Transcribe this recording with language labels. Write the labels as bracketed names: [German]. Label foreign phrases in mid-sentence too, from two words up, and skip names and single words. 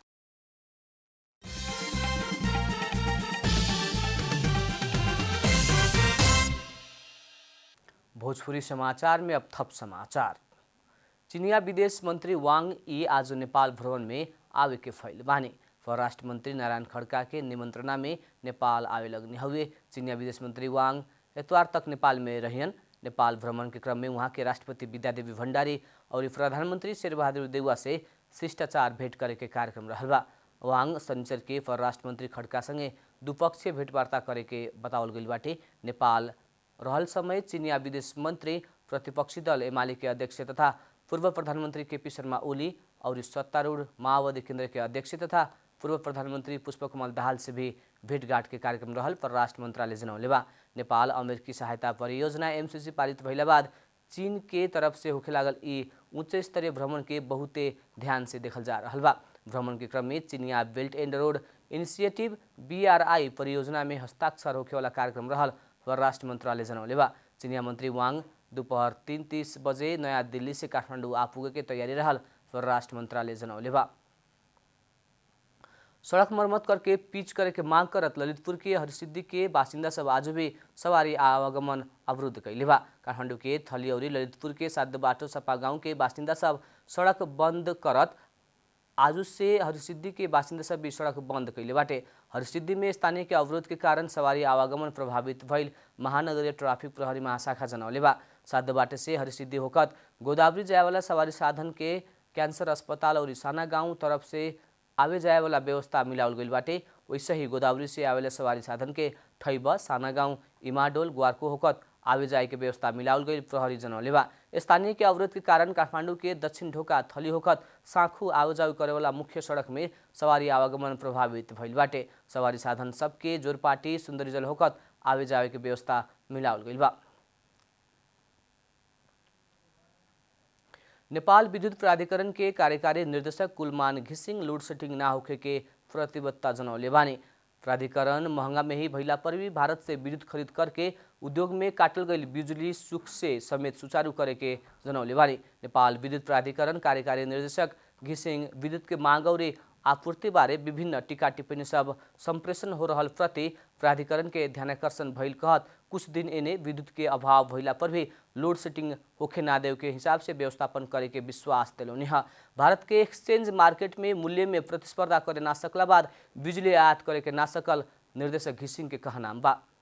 [Bhojpuri] भोजपुरी समाचार में अब थप समाचार। चीनिया विदेश मंत्री वांग यी आज नेपाल भ्रमण में आवे के फैल बानी। परराष्ट्र मंत्री नारायण खड़का के निमंत्रणा में नेपाल आवे लगने हुए। चीनिया विदेश मंत्री वांग इतवार तक नेपाल में रहियन। नेपाल भ्रमण के क्रम में वहाँ के राष्ट्रपति विद्यादेवी भण्डारी और प्रधानमंत्री शेरबहादुर देउवा से शिष्टाचार भेंट करे के कार्यक्रम रहल बा। वांग शनिचर के परराष्ट्र मंत्री खड़का संगे द्विपक्षीय भेंटवार्ता करे के बतावल गइल बाटे। नेपाल रहल समय चीनिया विदेश मंत्री प्रतिपक्षी दल एमाले के अध्यक्ष तथा पूर्व प्रधानमंत्री केपी शर्मा ओली और सत्तारूढ़ माओवादी केंद्र के अध्यक्ष तथा पूर्व प्रधानमंत्री पुष्पकमल दाहाल से भी भेंटघाट के कार्यक्रम रहल परराष्ट्र मंत्रालय जनौले बा। नेपाल अमेरिकी सहायता परियोजना एमसीसी पारित भइला बाद चीन के तरफ से होखे लागल ई उच्च स्तरीय भ्रमण के बहुते ध्यान से देखल जा रहल बा। भ्रमण के क्रम में चीनिया बेल्ट एंड रोड इनिशिएटिव BRI परियोजना में हस्ताक्षर होखे वाला कार्यक्रम रहल परराष्ट्र मंत्रालय जनौले बा। चीनिया मंत्री वांग दोपहर 3:30 बजे नया दिल्ली से काठमाडौँ आ पुगे के तैयारी रहल परराष्ट्र मंत्रालय जनौले बा। सड़क मरम्मत करके पिच करे के मांग करत ललितपुर के हरसिद्धि के बासिंदा सब आज भी सवारी आवागमन अवरुद्ध कैले बा। काठमाडौँ के थली और ललितपुर के सात बाटो सपा गांव के बासिंदा सब सड़क बंद करत आज से हरसिद्धि के बासिंदा सब भी सड़क बंद कैले बाटे। हरसिद्धि में स्थानीय के अवरोध के कारण सवारी आवागमन प्रभावित भइल महानगरीय ट्राफिक प्रहरी महाशाखा जनौले बा। सात बाटे से हरसिद्धि होकत गोदावरी जाए वाला सवारी साधन के कैंसर अस्पताल और साना गांव तरफ से आवे जाए वाला व्यवस्था मिलावल गइल बाटे। वैसे ही गोदावरी से आवेला सवारी साधन के ठैब साना गांव इमाडोल ग्वारको होकत आवे जाए के व्यवस्था मिलावल गइल प्रहरी जनौले बा। स्थानीय के अवरोध के कारण काठमाडौँ के दक्षिण ढोका थली होकत साँखु आवाजाही करे वाला मुख्य सड़क में सवारी आवागमन प्रभावित भइल बाटे। सवारी साधन सबके जोरपाटी सुंदरीजल होकत आवे जाए के व्यवस्था मिलावल गइल बा। नेपाल विद्युत प्राधिकरण के कार्यकारी निर्देशक कुलमान घिसिङ [English] load setting [Bhojpuri] ना होखे के प्रतिबद्धता जनौले बानी। प्राधिकरण महंगा में ही भइला पर भी भारत से विद्युत खरीद करके उद्योग में काटल गई बिजुली सुख से समेत सुचारू करे के जनौले बानी। नेपाल विद्युत प्राधिकरण कार्यकारी निर्देशक घिसिङ विद्युत के मांग और आपूर्ति बारे विभिन्न टीका टिप्पणी सब संप्रेषण हो रहल प्रति प्राधिकरण के ध्यानाकर्षण भइल कहत कुछ दिन एने विद्युत के अभाव भइला पर भी [English] load setting [Bhojpuri] होखे ना देव के हिसाब से व्यवस्थापन करे के विश्वास दिलौनी है। भारत के [English] exchange market [Bhojpuri] में मूल्य में प्रतिस्पर्धा करे ना सकला बाद बिजली आयात करे के ना सकल निर्देशक घिसिंग के कहनाम बा।